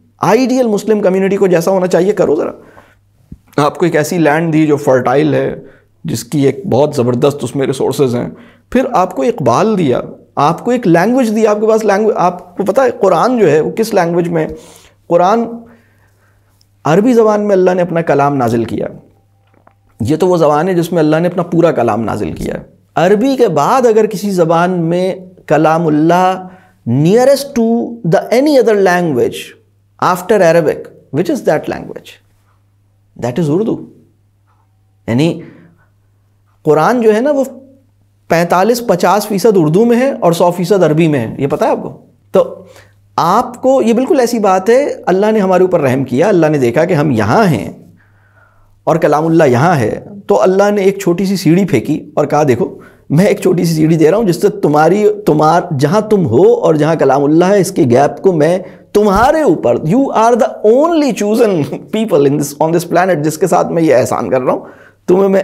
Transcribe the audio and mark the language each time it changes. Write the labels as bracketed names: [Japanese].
[Urdu] Ideal مسلم community کو جیسا ہونا چاہیے کرو ذرا. آپ کو ایک ایسی لینڈ دی جو فرٹائل ہے، جس کی ایک بہت زبردست اس میں ریسورسز ہیں. پھر آپ کو اقبال دیا، آپ کو ایک لینگویج دی، آپ کے پاس لینگویج. آپ کو پتہ ہے قرآن جو ہے وہ کس لینگویج میں؟ قرآن عربی زبان میں اللہ نے اپنا کلام نازل کیا. یہ تو وہ زبان ہے جس میں اللہ نے اپنا پورا کلام نازل کیا ہے. عربی کے بعد اگر کسی زبان میں کلام اللہ [English] Nearest to the any other language after Arabic, which is that language? That is Urdu. [Urdu] یعنی قرآن جو ہے نا وہ 45-50% اردو میں ہے اور 100% عربی میں ہے. یہ پتہ ہے آپ کو؟ تو آپ کو یہ بالکل ایسی بات ہے، اللہ نے ہمارے اوپر رحم کیا. اللہ نے دیکھا کہ ہم یہاں ہیں اور کلام اللہ یہاں ہے، تو اللہ نے ایک چھوٹی سی سیڑھی پھینکی اور کہا دیکھو میں ایک چھوٹی سی سیڑھی دے رہا ہوں جس سے جہاں تم ہو اور جہاں کلام اللہ ہے، اس کے گیپ کو میں تمہارے اوپر، [English] you are the only chosen people on this planet, [Urdu] جس کے ساتھ میں یہ احسان کر رہا ہوں تمہیں.